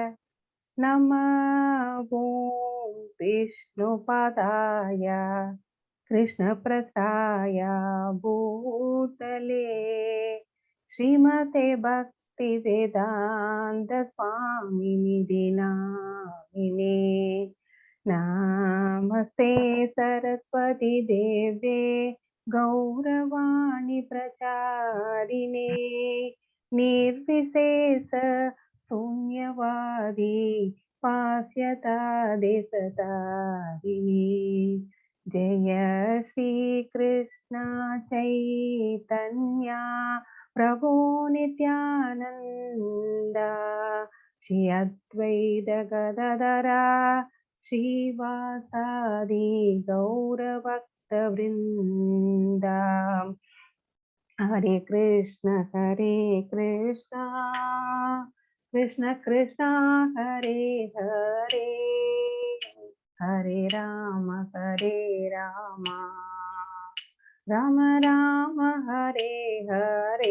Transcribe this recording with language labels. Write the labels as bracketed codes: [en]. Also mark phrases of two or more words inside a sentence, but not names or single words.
[sa] नमो विष्णुपादाय कृष्णप्रसाय भूतले श्रीमते भक्ति वेदान्त स्वामिनिति नामिने. नमस्ते सरस्वती देवे गौरवाणी प्रचारिणे நிர்விசேஷ शून्यवादी पास्यता देशतारिणी. जय श्री कृष्ण चैतन्य प्रभु नित्यानंद श्री अद्वैत गदाधर श्रीवासादि गौरभक्त वृंद. हरे कृष्ण कृष्ण कृष्ण हरे हरे, हरे राम राम राम हरे हरे.